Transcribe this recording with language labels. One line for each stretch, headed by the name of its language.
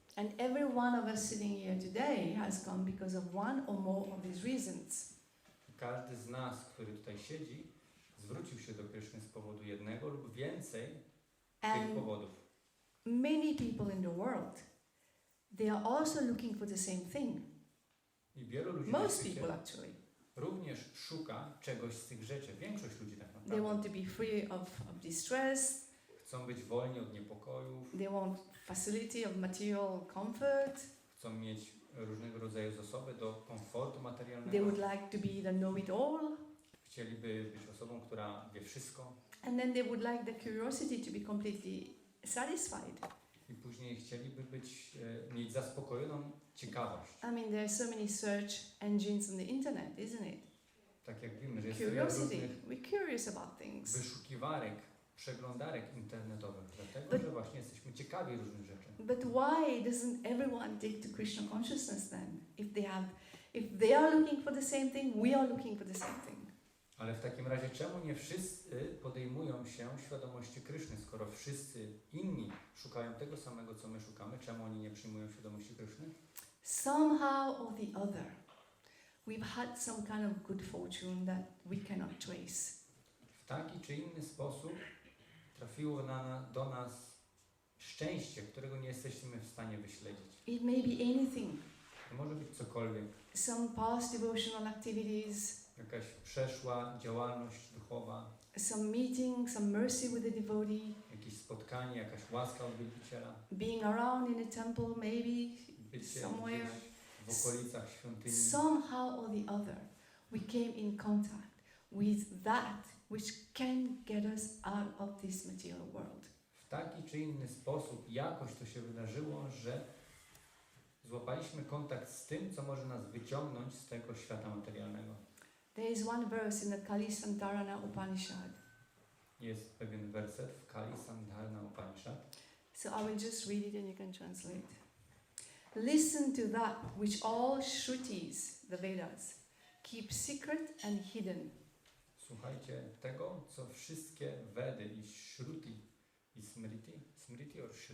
English: And every one of us sitting here today has come because of one or more of these reasons.
Polish: Każdy z nas, który tutaj siedzi, zwrócił się do Kryszny z powodu jednego lub więcej tych powodów.
English: Many people in the world, they are also looking for the same thing.
Polish: I wielu ludzi
English: Most people actually.
Polish: również szuka czegoś z tych rzeczy. Większość ludzi tak
English: They
Polish: naprawdę.
English: want to be free of distress.
Polish: Chcą być wolni od niepokojów,
English: They want facility of material comfort.
Polish: chcą mieć różnego rodzaju zasoby do komfortu
English: They
Polish: materialnego.
English: would like to be the know-it-all.
Polish: Chcieliby być osobą, która wie wszystko.
English: And then they would like the curiosity to be completely satisfied.
Polish: I później chcieliby mieć zaspokojoną ciekawość.
English: I mean, there are so many search engines on the internet, isn't it?
Polish: Tak jak wiemy, że jest wiele
English: Curiosity.
Polish: różnych
English: We're curious about things.
Polish: wyszukiwarek, przeglądarek internetowych, dlatego,
English: But-
Polish: że właśnie jesteśmy ciekawi różnych rzeczy.
English: But why doesn't everyone take to Krishna consciousness then? If they are looking for the same thing, we are looking for the same thing.
Polish: Ale w takim razie czemu nie wszyscy podejmują się świadomości Kryszny, skoro wszyscy inni szukają tego samego, co my szukamy, czemu oni nie przyjmują świadomości Kryszny?
English: Somehow or the other, we've had some kind of good fortune that we cannot trace.
Polish: W taki czy inny sposób trafiło do nas szczęście, którego nie jesteśmy w stanie wyśledzić.
English: It may be anything.
Polish: To może być cokolwiek,
English: Some past devotional activities,
Polish: jakaś przeszła działalność duchowa,
English: some meeting, some mercy with the devotee,
Polish: jakieś spotkanie, jakaś łaska od wielbiciela,
English: being around in a temple maybe,
Polish: bycie
English: somewhere.
Polish: gdzieś w okolicach świątyni.
English: Somehow or the other, we came in contact with that which can get us out of this material world.
Polish: W taki czy inny sposób jakoś to się wydarzyło, że złapaliśmy kontakt z tym, co może nas wyciągnąć z tego świata materialnego.
English: There is one verse in the Kali Santarana Upanishad.
Polish: Jest pewien werset w Kali Santarana Upanishad.
English: So I will just read it and you can translate. Listen to that which all Shrutis, the Vedas, keep secret and hidden.
Polish: Słuchajcie tego, co wszystkie Vedy i Shruti i Smriti or